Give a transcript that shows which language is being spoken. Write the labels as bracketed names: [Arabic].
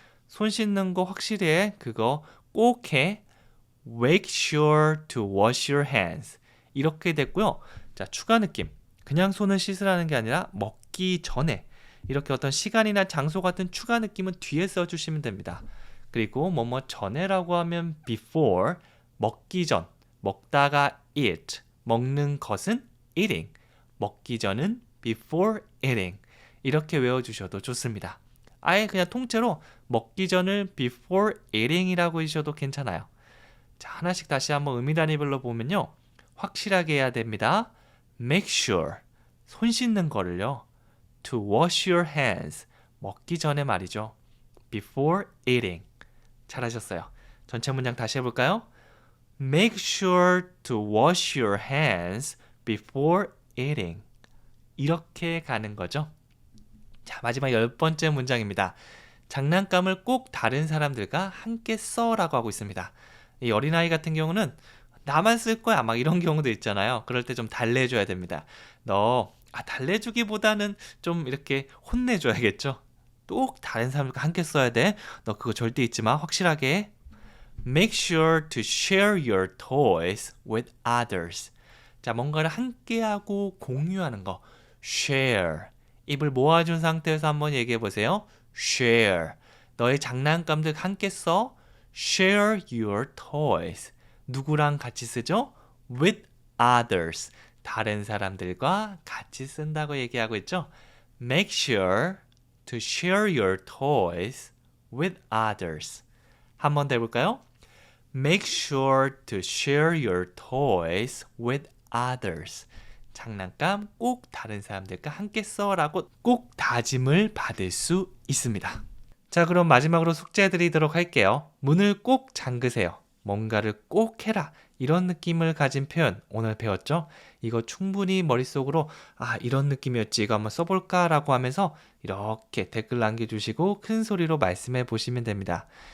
[Korean] 손 씻는 거 확실히 해. 그거 꼭 해. [English] Make sure to wash your hands. [Korean] 이렇게 됐고요. 자, 추가 느낌. 그냥 손을 씻으라는 게 아니라 먹기 전에 이렇게 어떤 시간이나 장소 같은 추가 느낌은 뒤에 써주시면 됩니다. 그리고 전에라고 하면 before, 먹기 전, 먹다가 eat, 먹는 것은 eating, 먹기 전은 [English] before eating. [Korean] 이렇게 외워주셔도 좋습니다. 아예 그냥 통째로 먹기 전을 [English] before eating [Korean] 이라고 해주셔도 괜찮아요. 자, 하나씩 다시 한번 의미 단위별로 보면요. 확실하게 해야 됩니다. [English] Make sure, [Korean] 손 씻는 거를요. [English] To wash your hands, [Korean] 먹기 전에 말이죠. [English] Before eating. [Korean] 잘하셨어요. 전체 문장 다시 해볼까요? [English] Make sure to wash your hands before eating. [Korean] 이렇게 가는 거죠. 자, 마지막 10번째 문장입니다. 장난감을 꼭 다른 사람들과 함께 써라고 하고 있습니다. 이 어린아이 같은 경우는 나만 쓸 거야 막 이런 경우도 있잖아요. 그럴 때 좀 달래줘야 됩니다. 달래주기보다는 좀 이렇게 혼내줘야겠죠. 꼭 다른 사람들과 함께 써야 돼. 너 그거 절대 잊지 마. 확실하게. [English] Make sure to share your toys with others. [Korean] 자, 뭔가를 함께하고 공유하는 거. [English] Share. [Korean] 입을 모아준 상태에서 한번 얘기해 보세요. [English] Share. [Korean] 너의 장난감들 함께 써. [English] Share your toys. [Korean] 누구랑 같이 쓰죠? [English] With others. [Korean] 다른 사람들과 같이 쓴다고 얘기하고 있죠. [English] Make sure to share your toys with others. [Korean] 한 번 더 해볼까요? [English] Make sure to share your toys with others. [Korean] 장난감 꼭 다른 사람들과 함께 써라고 꼭 다짐을 받을 수 있습니다. 자, 그럼 마지막으로 숙제 드리도록 할게요. 문을 꼭 잠그세요. 뭔가를 꼭 해라. 이런 느낌을 가진 표현 오늘 배웠죠? 이거 충분히 머릿속으로 이런 느낌이었지 이거 한번 써볼까 라고 하면서 이렇게 댓글 남겨주시고 큰 소리로 말씀해 보시면 됩니다.